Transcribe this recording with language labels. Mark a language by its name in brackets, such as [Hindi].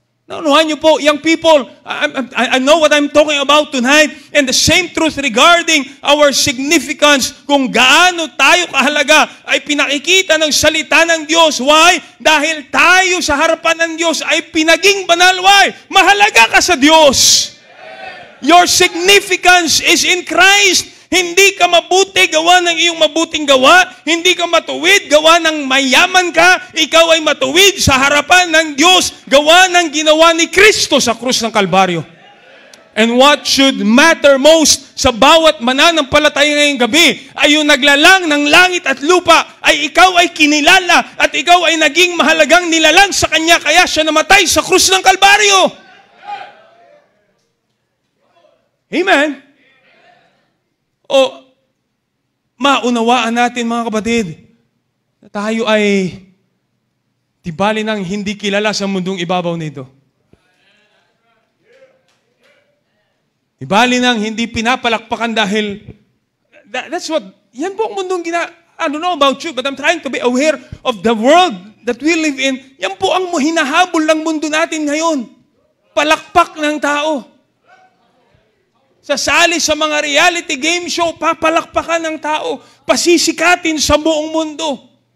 [Filipino] Naunuhan niyo po, [English] young people, I know what I'm talking about tonight, and the same truth regarding our significance, [Filipino] kung gaano tayo kahalaga, ay pinakikita ng salita ng Diyos. [English] Why? [Filipino] Dahil tayo sa harapan ng Diyos ay pinaging banal. Why? Mahalaga ka sa Diyos. [English] Your significance is in Christ. [Filipino] Hindi ka mabuti, gawa ng iyong mabuting gawa. Hindi ka matuwid, gawa ng mayaman ka. Ikaw ay matuwid sa harapan ng Diyos, gawa ng ginawa ni Kristo sa krus ng Kalbaryo. [English] And what should matter most [Filipino] sa bawat mananampalataya ngayong gabi ay yung naglalang ng langit at lupa, ay ikaw ay kinilala at ikaw ay naging mahalagang nilalang sa Kanya, kaya siya namatay sa krus ng Kalbaryo. Amen. O, maunawaan natin mga kapatid, na tayo ay tibali ng hindi kilala sa mundong ibabaw nito. Tibali ng hindi pinapalakpakan dahil, [English] that's what, [Filipino] yan po ang mundong [English] I don't know about you, but I'm trying to be aware of the world that we live in. [Filipino] Yan po ang hinahabol ng mundo natin ngayon. Palakpak ng tao. Sasali sa mga reality game show, papalakpakan ng tao, pasisikatin sa buong mundo.